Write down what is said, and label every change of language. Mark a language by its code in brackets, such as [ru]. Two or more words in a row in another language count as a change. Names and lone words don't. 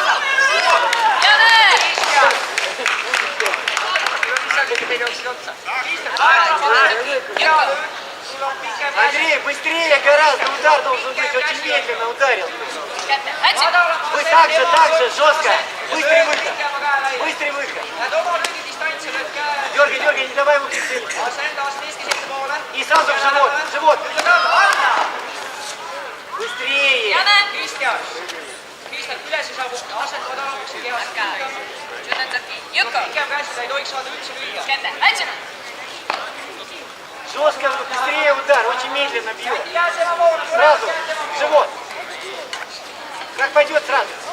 [ru] Андрей, быстрее гораздо, удар должен быть, очень медленно ударил. Вы так же, жестко, быстрый выход. Дергай, не давай ему прицелиться. И сразу в живот. Быстрее. [et] Kristjan, üles ei saabu, asend madalamaks ja kehast. Pikem käsida ei tohiks saada üldse lüüa. [ru] Жестко, быстрее удар, очень медленно бьет. Сразу, в живот. Как пойдет сразу.